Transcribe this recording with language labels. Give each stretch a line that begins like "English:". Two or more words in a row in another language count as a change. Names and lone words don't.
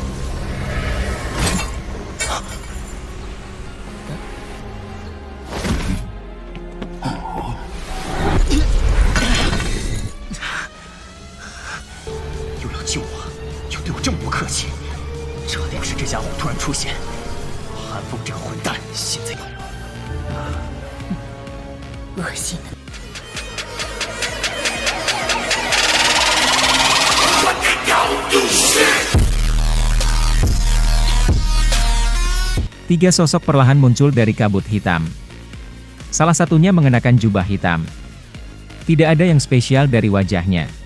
Chinese: 又要救我，又对我这么不客气，这定是这家伙突然出现。韩风这个混蛋，现在恶心的。
Indonesian: Tiga sosok perlahan muncul dari kabut hitam. Salah satunya mengenakan jubah hitam. Tidak ada yang spesial dari wajahnya.